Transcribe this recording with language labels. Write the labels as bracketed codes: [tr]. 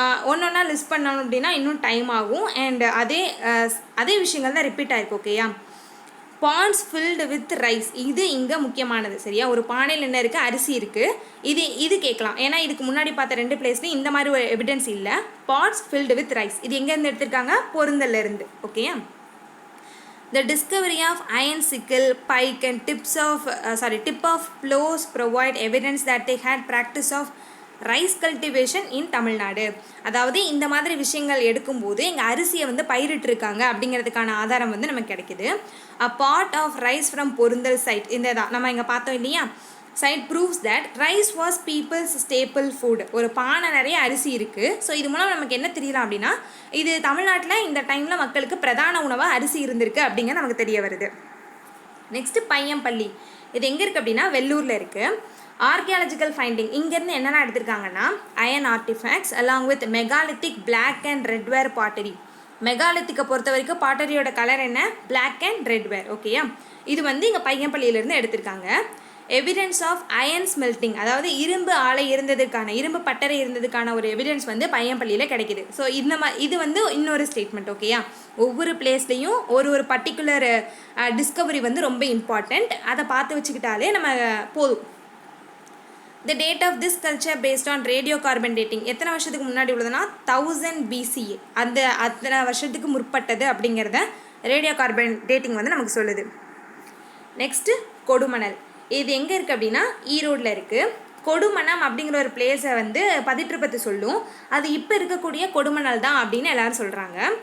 [ta] ஒன்றா லிஸ்ட் பண்ணணும் அப்படின்னா இன்னும் டைம் ஆகும். அண்ட் அதே விஷயங்கள் தான் ரிப்பீட் ஆகிருக்கு. ஓகேயா. [en] Pans filled with rice, இது இங்கே முக்கியமானது. [ta] சரியா. ஒரு பானையில் என்ன இருக்குது? அரிசி இருக்குது. இது கேட்கலாம். ஏன்னா இதுக்கு முன்னாடி பார்த்த 2 பிளேஸ்லையும் இந்த மாதிரி ஒரு எவிடன்ஸ் இல்லை. [en] pans filled with rice, [ta] இது எங்கேருந்து எடுத்திருக்காங்க? பொருந்தல்லேருந்து. ஓகேயா. [en] The discovery of iron sickle, pike and tip of plows provide evidence that they had practice of rice cultivation in Tamil Nadu. [ta] அதாவது இந்த மாதிரி விஷயங்கள் எடுக்கும்போது இங்கே அரிசியை வந்து பயிரிட்டிருக்காங்க அப்படிங்கிறதுக்கான ஆதாரம் வந்து நமக்கு கிடைக்குது. [en] a part of rice from Porunthal site, [ta] இந்த தான் நம்ம இங்கே பார்த்தோம் இல்லையா. [en] Site proves that rice was people's staple food. [ta] ஒரு பானை நிறைய அரிசி இருக்குது. ஸோ இது மூலம் நமக்கு என்ன தெரியலாம் அப்படின்னா இது தமிழ்நாட்டில் இந்த டைமில் மக்களுக்கு பிரதான உணவாக அரிசி இருந்திருக்கு அப்படிங்கிற நமக்கு தெரிய வருது. நெக்ஸ்ட்டு பையம்பள்ளி. இது எங்கே இருக்குது அப்படின்னா வெள்ளூரில் இருக்குது. ஆர்கியாலஜிக்கல் ஃபைண்டிங் இங்கேருந்து என்னென்ன எடுத்திருக்காங்கன்னா [en] Iron artefacts along with megalithic black and redware pottery. [ta] மெகாலித்திக்கை பொறுத்த வரைக்கும் பாட்டரியோட கலர் என்ன? Black and ரெட்வேர். ஓகேயா. இது வந்து இங்கே பையம்பள்ளியிலேருந்து எடுத்திருக்காங்க. [en] evidence of iron smelting, [ta] அதாவது இரும்பு ஆலை இருந்ததுக்கான, இரும்பு பட்டறை இருந்ததுக்கான ஒரு எவிடன்ஸ் வந்து பையம்பள்ளியில் கிடைக்குது. ஸோ இது வந்து இன்னொரு ஸ்டேட்மெண்ட். ஓகேயா. ஒவ்வொரு பிளேஸ்லையும் ஒரு பர்டிகுலர் டிஸ்கவரி வந்து ரொம்ப இம்பார்ட்டண்ட். அதை பார்த்து வச்சுக்கிட்டாலே நம்ம போதும். [en] The date of this culture based on radio carbon dating, [ta] எத்தனை வருஷத்துக்கு முன்னாடி உள்ளதுன்னா [en] 1000 BCE. [ta] அத்தனை வருஷத்துக்கு முற்பட்டது அப்படிங்கிறத ரேடியோ கார்பன் டேட்டிங் வந்து நமக்கு சொல்லுது. நெக்ஸ்ட்டு கொடுமணல். இது எங்கே இருக்குது அப்படின்னா ஈரோடில் இருக்குது. கொடுமணம் அப்படிங்கிற ஒரு பிளேஸை வந்து பதிற்றுப்பத்து சொல்லும். அது இப்போ இருக்கக்கூடிய கொடுமணல் தான் அப்படின்னு எல்லாரும் சொல்கிறாங்க.